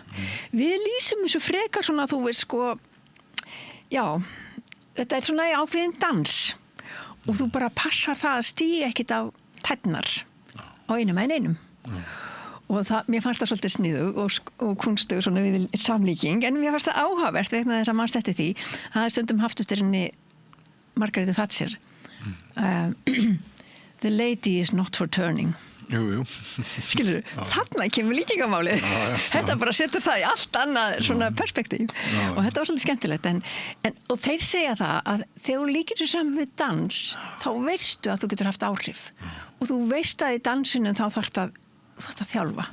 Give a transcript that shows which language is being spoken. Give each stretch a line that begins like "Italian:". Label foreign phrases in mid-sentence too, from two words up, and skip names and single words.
Icelandic: Við lýsum þessu frekar svona þú veist sko, þetta er svona ákveðin dans og þú bara passar það að stíga ekkit á tærnar á einum en einum. Og mér fannst það svolítið sniðug og kunstug svona við samlíking, en mér fannst það áhugavert vegna þess að manst eftir því. Það er stundum haft eftir henni Margaret Thatcher.
English: The lady is not for turning.
Icelandic: Jú. Skilur, þarna kemur líkingamálið. Þetta bara setur það í allt annað svona perspektíf. Og þetta var svolítið skemmtilegt. Og þeir segja það að þegar þú líkir þessu saman við dans, þá veistu að þú getur haft áhrif. Og þú veist að í dansinu þá þarft að þjálfa.